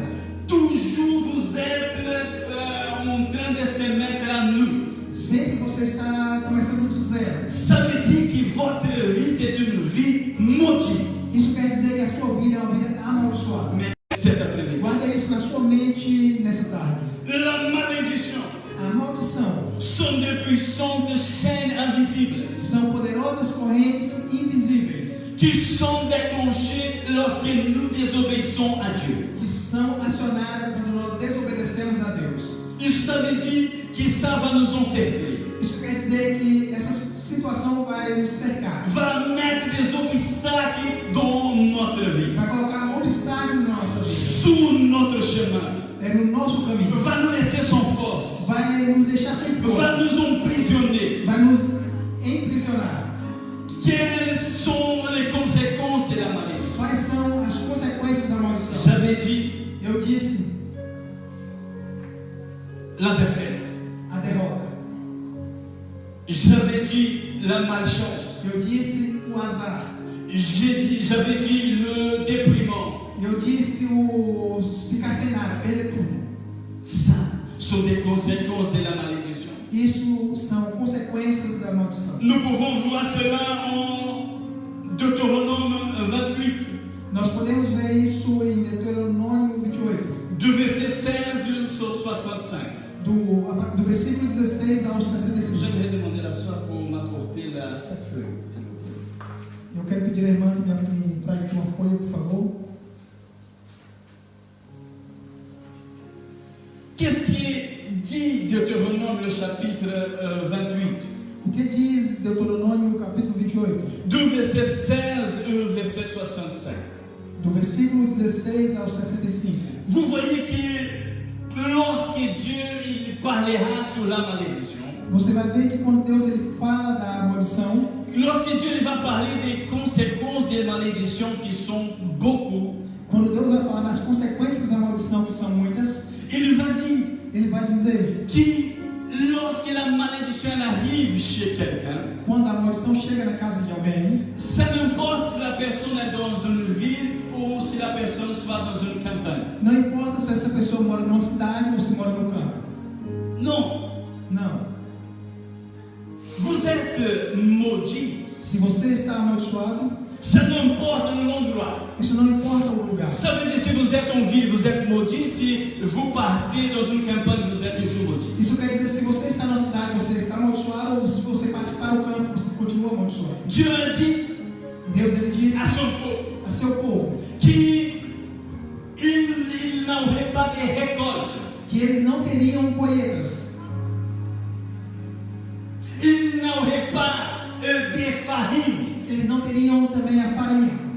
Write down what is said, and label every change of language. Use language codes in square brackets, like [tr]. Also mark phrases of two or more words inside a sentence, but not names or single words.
[fr] Toujours vous êtes en train de se mettre à nu. [pt] Sempre você está começando do zero. [fr] Ça veut dire que votre vie, c'est une vie maudite. [pt] Isso quer dizer que a sua vida é uma vida amaldiçoada. [fr] Mais cet après-midi, [pt] Guarda isso na sua mente nessa tarde. [fr] la malédiction [pt] A maldição [fr] sont de puissantes chaînes invisibles [pt] são poderosas correntes invisíveis [fr] qui sont déclenchées lorsque nous désobéissons à Dieu. [pt] que são acionadas quando nós desobedecemos a Deus. [fr] Isso ça veut dire que ça va nous encercler, [pt] Isso quer dizer que essa situação vai nos cercar, [fr] va mettre des obstacles dans notre vie, [pt] vai colocar obstáculos na nossa vida, [fr] sur notre chemin, [pt] é no nosso caminho, [fr] va nous laisser sans force, [pt] vai nos deixar sem [fr] va [pt] força, [fr] nous emprisonner. [pt] vai nos imprisionar. [fr] Quelles sont les conséquences de la malédiction? [pt] Quais são as consequências da maldição? [fr] J'avais dit [pt] Eu disse [fr] la défaite. [pt] a derrota, [fr] J'avais dit la malchance. [pt] eu disse o azar, [fr] J'avais dit le déprimant. [pt] eu disse o ficar sem nada, perder tudo. [fr] Ça sont des conséquences de la malédiction. [pt] Isso são consequências da maldição. [fr] Nous pouvons voir cela en Deutéronome 28, [pt] Nós podemos ver isso em Deuteronômio 28, [fr] du verset 16 au 65. [pt] do versículo 16 ao 65. [fr] J'aimerais demander à soi pour m'apporter cette feuille, s'il vous plaît. [pt] Eu quero pedir à irmã que me traga aqui uma folha, por favor. [fr] Qu'est-ce qui dit Deutéronome, le chapitre 28? [pt] O que diz Deuteronômio capítulo 28? [fr] Du verset 16 au verset 65. [pt] Do versículo 16 ao 65. [fr] Vous voyez que lorsque Dieu il parlera sur la malédiction, [pt] Você vai ver que quando Deus ele fala da maldição, [fr] lorsque Dieu il va parler des conséquences des malédictions qui sont beaucoup, [pt] quando Deus vai falar das consequências da maldição, que são muitas, [fr] il va dire [pt] ele vai dizer [fr] que lorsque la malédiction elle arrive chez quelqu'un, [pt] quando a maldição chega na casa de alguém, [fr] ça n'importe si la personne est dans une ville ou si la personne soit dans une campagne. [pt] não importa se essa pessoa mora numa cidade ou se mora no campo. [fr] Non, [pt] Não. [fr] vous êtes maudit. [pt] Se você está amaldiçoado, [fr] Ça n'importe l'endroit. [pt] isso não importa o lugar. [fr] Ça veut dire si vous êtes en ville, vous êtes maudit. Si vous partez dans une campagne, vous êtes toujours maudit. [pt] Isso quer dizer, se você está na cidade, você está amaldiçoado, ou se você parte para o campo, você continua amaldiçoado. [fr] Dieu a dit [pt] Deus ele disse [fr] à son peuple [pt] a seu povo [fr] qu'il n'aurait pas de récolte. [pt] que eles não teriam colheitas, [fr] Il n'aurait pas de farine. [pt] eles não teriam também a farinha,